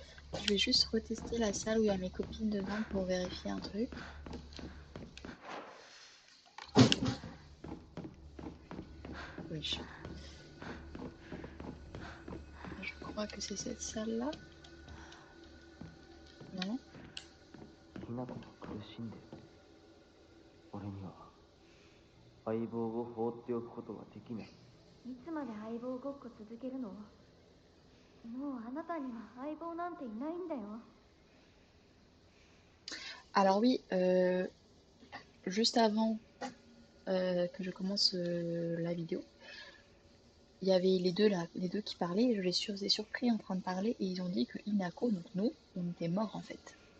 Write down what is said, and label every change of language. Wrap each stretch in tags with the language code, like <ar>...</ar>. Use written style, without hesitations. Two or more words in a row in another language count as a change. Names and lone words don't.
<fr>Je vais juste retester la salle où il y a mes copines dedans pour vérifier un truc. Oui. Je crois que c'est cette salle-là. Non?</fr> <ja>ひな子が苦しんでる。俺には相棒を放っておくことはできない。いつまで相棒ごっこ続けるの？もうあなたには相棒なんていないんだよ。</ja> <fr>Alors oui, juste avant que je commence la vidéo, il y avait les deux là, les deux qui parlaient, et je les ai surpris en train de parler, et ils ont dit que Inako, donc nous, on était morts en fait.</fr>